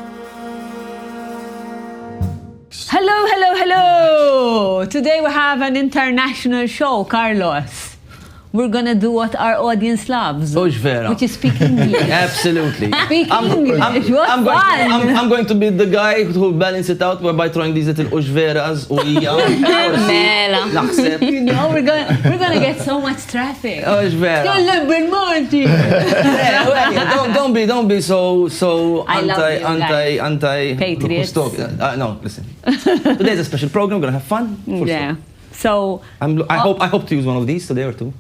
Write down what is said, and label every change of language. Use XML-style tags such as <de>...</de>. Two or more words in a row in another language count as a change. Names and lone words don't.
<en>Hello, hello, hello! Today we have an international show, Carlos. We're gonna do what our audience loves. Which is speaking English. Absolutely. Speaking English, what fun! I'm going to be the guy who will balance it out by trying these little</en> <mt>uxveras u naħseb.</mt> <en>You know, we're gonna get so much traffic. Uxvera. Don't be so anti Patriots. No, listen. Today's a special program. We're gonna have fun. Yeah. So I hope to use one of these today or two.</en>